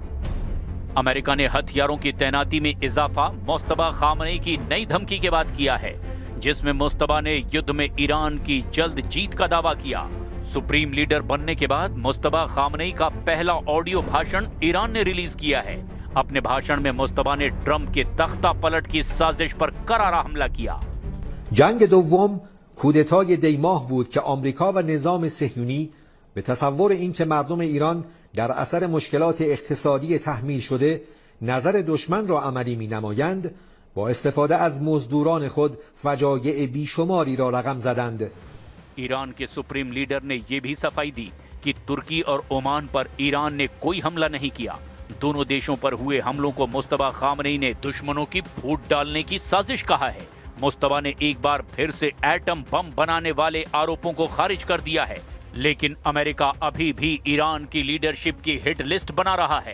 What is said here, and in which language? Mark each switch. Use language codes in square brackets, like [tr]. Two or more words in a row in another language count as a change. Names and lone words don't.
[hi] अमेरिका ने हथियारों की तैनाती में इजाफा मुस्तबा खामनेई की नई धमकी के बाद किया है, जिसमें मुस्तबा ने युद्ध में ईरान की जल्द जीत का दावा किया। [en] supreme leader [hi] बनने के बाद मुस्तबा खामनेई का पहला ऑडियो भाषण ईरान ने रिलीज किया है। अपने भाषण में मुस्तबा ने ट्रंप के तख्ता पलट की साजिश पर करारा हमला किया। [fa] جنگ دوم کودتای دی ماه بود که آمریکا و نظام صهیونی به تصور اینکه مردم ایران در اثر مشکلات اقتصادی تحمیل شده نظر دشمن را عملی می‌نمایند، با استفاده از مزدوران خود فجایع بیشماری را رقم زدند. [hi] ईरान के [en] supreme leader [hi] ने यह भी सफाई दी कि तुर्की और ओमान पर ईरान ने कोई हमला नहीं किया। दोनों देशों पर हुए हमलों को मुस्तबा खामनेई ने दुश्मनों की फूट डालने की साजिश कहा है। मुस्तबा ने एक बार फिर से [en] atom bomb [hi] बनाने वाले आरोपों को खारिज कर दिया है, लेकिन अमेरिका अभी भी ईरान की लीडरशिप की [en] hit list [hi] बना रहा है।